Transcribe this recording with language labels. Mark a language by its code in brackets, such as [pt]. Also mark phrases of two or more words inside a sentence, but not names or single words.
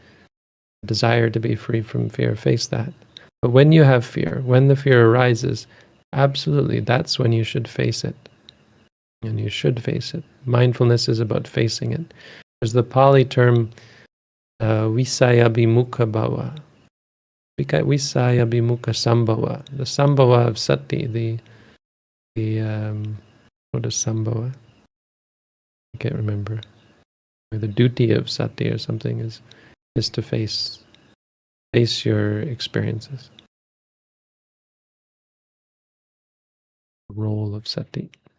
[en] Desire to be free from fear, face that. But when you have fear, when the fear arises, absolutely, that's when you should face it. And you should face it. Mindfulness is about facing it. There's the Pali term, [pi] visaya bimukha bhava. Visaya Bimukha Sambhava. [en] The Sambhava of Sati, what is Sambhava? I can't remember. Or the duty of Sati or something is to face your experiences. The role of Sati.